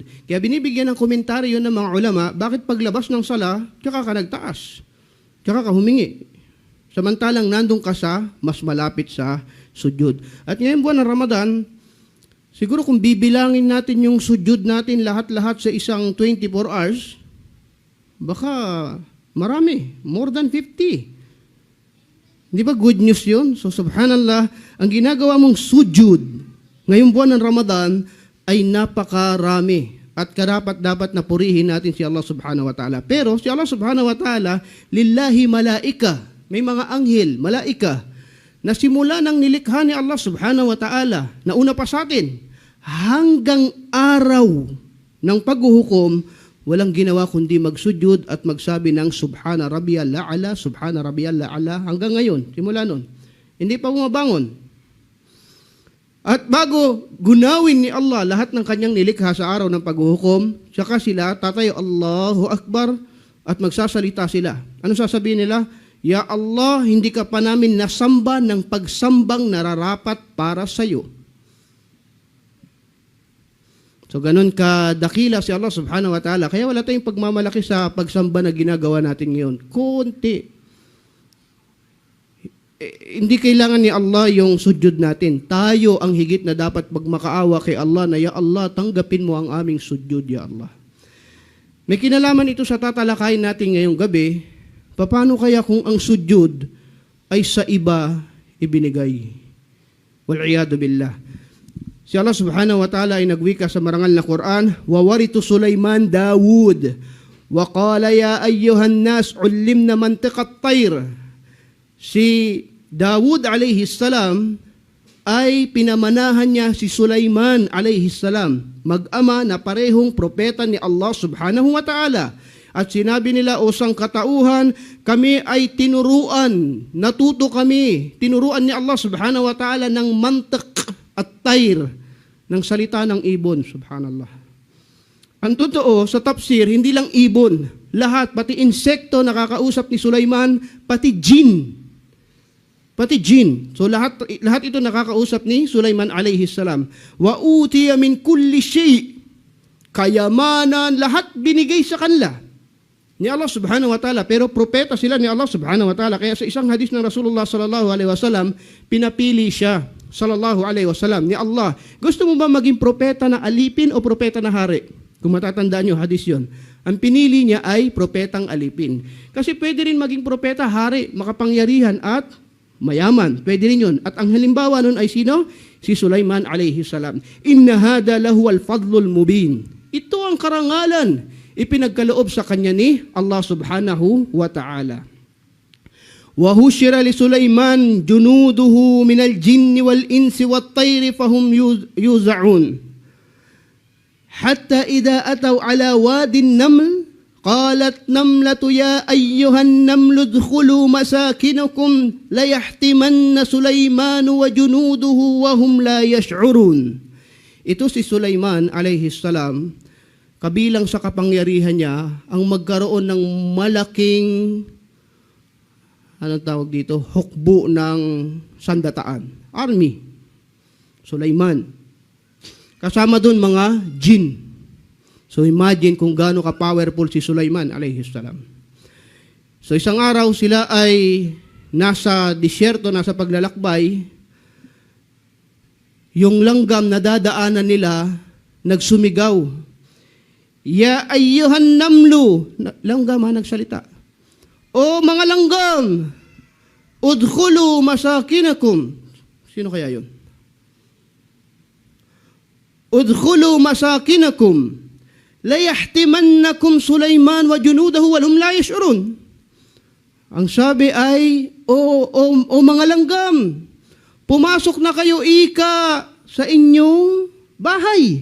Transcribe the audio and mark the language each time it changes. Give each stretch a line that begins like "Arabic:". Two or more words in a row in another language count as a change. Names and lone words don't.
Filipino: Kaya binibigyan ng komentaryo ng mga ulama, bakit paglabas ng sala, tsaka ka nagtaas, tsaka ka humingi. Samantalang nandun ka sa mas malapit sa sujud. At ngayong buwan ng Ramadan, siguro kung bibilangin natin yung sujud natin lahat-lahat sa isang 24 hours, baka Marami.
English: More than 50.
Filipino: Di ba
English: good news
Filipino: yun? So subhanallah, ang ginagawa mong sujud ngayong buwan ng Ramadan ay napakarami. At karapat-dapat na purihin natin si Allah
Arabic: سبحانه وتعالى.
Filipino: Pero si Allah
Arabic: سبحانه وتعالى لله ملائكة.
Filipino: May mga anghel, malaika, na simula ng nilikha ni Allah
Arabic: سبحانه وتعالى,
Filipino: na una pa sa atin, hanggang araw ng paghuhukom, walang ginawa kundi magsujud at magsabi ng
Arabic: سبحان ربي الأعلى سبحان ربي الأعلى,
Filipino: hanggang ngayon, simula nun. Hindi pa bumabangon. At bago gunawin ni Allah lahat ng kanyang nilikha sa araw ng paghuhukom, saka sila tatayo
Arabic: الله أكبر
Filipino: at magsasalita sila. Ano sasabihin nila?
Arabic: يا الله,
Filipino: hindi ka pa namin nasamba ng pagsambang nararapat para sa iyo. So ganun kadakila si Allah
Arabic: سبحانه وتعالى.
Filipino: Kaya wala tayong pagmamalaki sa pagsamba na ginagawa natin ngayon. Konti. Hindi kailangan ni Allah yung sujud natin. Tayo ang higit na dapat magmakaawa kay Allah na,
Arabic: يا الله,
Filipino: tanggapin mo ang aming sujud,
Arabic: يا الله.
Filipino: May kinalaman ito sa tatalakayin natin ngayong gabi. Paano kaya kung ang sujud ay sa iba ibinigay?
Arabic: والعياذ بالله.
Filipino: Si Allah
Arabic: سبحانه وتعالى
Filipino: ay nagwika sa marangal na Quran,
Arabic: وورث سليمان داود وقال يا أيها الناس علمنا منطق الطير.
Filipino: Si Dawud
Arabic: عليه السلام
Filipino: ay pinamanahan niya si Sulaiman
Arabic: عليه السلام,
Filipino: mag-ama na parehong propeta ni Allah
Arabic: سبحانه وتعالى.
Filipino: At sinabi nila, o sangkatauhan, kami ay tinuruan, natuto kami, tinuruan ni Allah
Arabic: سبحانه وتعالى
Filipino: ng
Arabic: منطق الطير,
Filipino: ng salita ng ibon, subhanallah. Ang totoo, sa tafsir, hindi lang ibon, lahat, pati insekto nakakausap ni Sulaiman, pati jin. Pati jin. So lahat ito nakakausap ni Sulaiman
Arabic: عليه السلام. وأوتي من كل شيء.
Filipino: Kayamanan, lahat binigay sa kanila ni Allah
Arabic: سبحانه وتعالى.
Filipino: Pero propeta sila ni Allah
Arabic: سبحانه وتعالى.
Filipino: Kaya sa isang hadis ng Rasulullah
Arabic: صلى الله عليه وسلم,
Filipino: pinapili siya
Arabic: صلى الله عليه وسلم
Filipino: ni Allah. Gusto mo ba maging propeta na alipin o propeta na hari? Kung matatandaan nyo, hadis yon. Ang pinili niya ay propetang alipin. Kasi pwede rin maging propeta, hari, makapangyarihan at mayaman. Pwede rin yun. At ang halimbawa nun ay sino? Si Sulaiman
Arabic: عليه السلام. إن هذا لهو الفضل المبين.
Filipino: Ito ang karangalan ipinagkaloob sa kanya ni Allah
Arabic: سبحانه وتعالى. وحشر لسليمان جنوده من الجن والإنس والطير فهم يوزعون. حتى إذا أتوا على واد النمل قالت نملة يا أيها النمل ادخلوا مساكنكم ليحتمن سليمان وجنوده وهم لا يشعرون.
Filipino: Ito si Sulaiman
Arabic: عليه السلام,
Filipino: kabilang sa kapangyarihan niya ang magkaroon ng malaking anong tawag dito, hukbo ng sandataan, army. Sulaiman. Kasama doon mga jin. So imagine kung gaano ka-powerful si Sulaiman
Arabic: عليه السلام.
Filipino: So isang araw sila ay nasa disyerto, nasa paglalakbay. Yung langgam na dadaanan nila, nagsumigaw.
Arabic: يا أيها النمل.
Filipino: Langgam ha, nagsalita. O mga langgam,
Arabic: ادخلوا مساكنكم.
Filipino: Sino kaya yun?
Arabic: ادخلوا مساكنكم. لا يحطمنكم سليمان وجنوده وهم لا يشعرون.
Filipino: Ang sabi ay, o mga langgam, pumasok na kayo ika sa inyong bahay.